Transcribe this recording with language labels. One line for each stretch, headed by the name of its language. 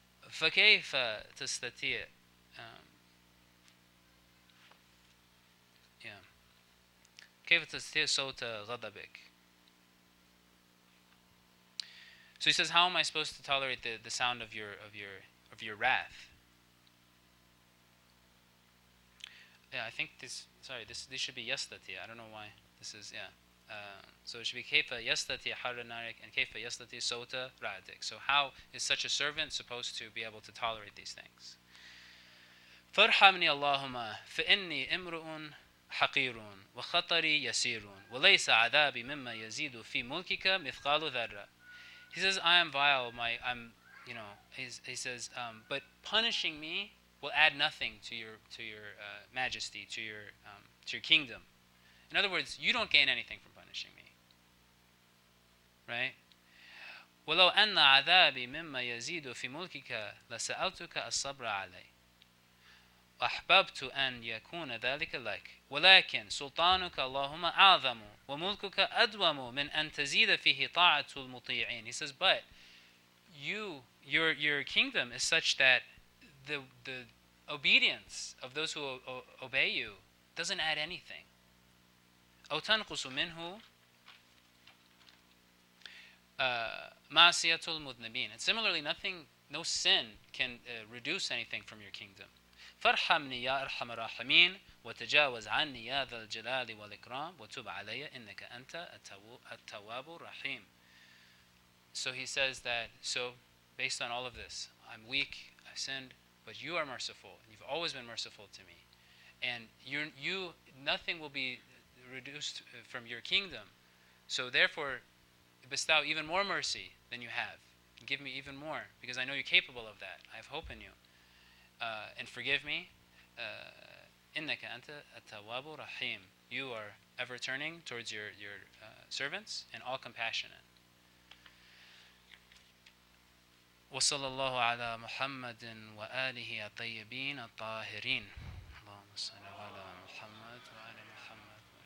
Arabic: فَكَيْفَ تَسْتَطِيعُ كيف تستطيع صوت غضبك.
English: So he says, how am I supposed to tolerate the sound of your wrath? Yeah, I think this should be yastati. I don't know why this is, so it should be
Arabic: كيف يستطيع حر نارك
English: and
Arabic: كيف يستطيع صوت رعدك.
English: So how is such a servant supposed to be able to tolerate these things?
Arabic: فارحمني اللهم فإني امرؤ حقير وخطري يسير وليس عذابي مما يزيد في ملكك مثقال ذرة.
English: He says, I am vile. He says, but punishing me will add nothing to your majesty, to your kingdom. In other words, you don't gain anything from punishing me. Right?
Arabic: ولو أن عذابي مما يزيد في ملكك لسألتك الصبر عليه. أحببت أن يكون ذلك لك ولكن سلطانك اللهم أعظم وملكك أدوم من أن تزيد فيه طاعة المطيعين.
English: He says, but your kingdom is such that the obedience of those who obey you doesn't add anything.
Arabic: أو تنقص منه معصية المذنبين.
English: And similarly, no sin can reduce anything from your kingdom.
Arabic: فارحمني يا أرحم الراحمين وتجاوز عني يا ذا الجلال والإكرام وتب علي إنك أنت التواب الرحيم.
English: So he says that, so based on all of this, I'm weak, I've sinned, but you are merciful. You've always been merciful to me. And nothing will be reduced from your kingdom. So therefore, bestow even more mercy than you have. Give me even more, because I know you're capable of that. I have hope in you. And forgive me.
Arabic: إِنَّكَ أَنْتَ التَّوَّابُ الرَّحِيمُ.
English: You are ever turning towards your servants and all compassionate.
Arabic: وصلى الله على محمد وآله الطيبين الطاهرين. اللهم صل على محمد وعلى محمد.